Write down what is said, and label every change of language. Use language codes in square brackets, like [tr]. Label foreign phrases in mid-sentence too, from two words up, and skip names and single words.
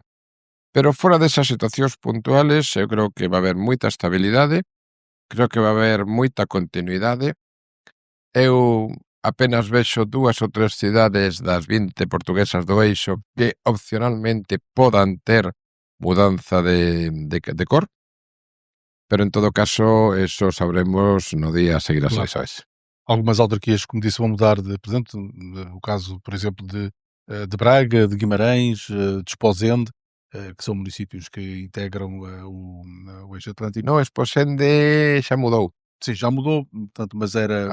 [gl] Pero fora desas situacións puntuales, eu creo que va haber moita estabilidade, creo que va haber moita continuidade. Eu apenas vexo 2 ou 3 cidades das 20 portuguesas do eixo que opcionalmente podan ter mudanza de cor, pero en todo caso eso sabremos no día a seguir as [pt] Claro. eleições. Algumas autarquias, como disse, vão mudar de presidente. O caso, por exemplo, de Braga, de Guimarães, de Esposende, que são municípios que integram o eixo Atlântico. [gl] No, Esposende xa mudou. [pt] Sim, já mudou, portanto, mas era